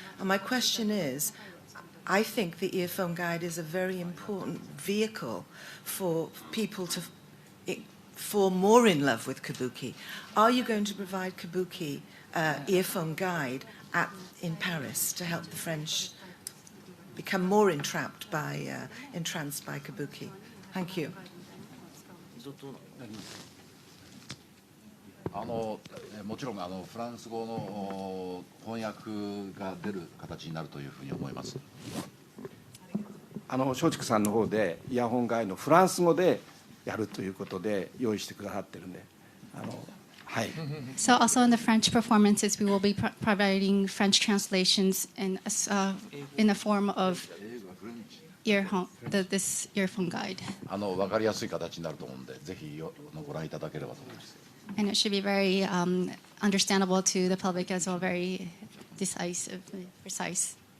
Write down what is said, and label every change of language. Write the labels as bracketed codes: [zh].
[en] And my question is, I think the Earphone Guide is a very important vehicle for people to fall more in love with Kabuki. Are you going to provide Kabuki Earphone Guide in Paris to help the French become more entranced by Kabuki? Thank you. [ja] もちろんフランス語の翻訳が出る形になるというふうに思います。松竹さんの方でイヤホンガイドのフランス語でやるということで用意してくださってるんで、はい。 [en] So also in the French performances, we will be providing French translations in the form of this earphone guide. [ja] 分かりやすい形になると思うので、ぜひご覧いただければと思います。 [en] And it should be very understandable to the public as well, very decisive, precise.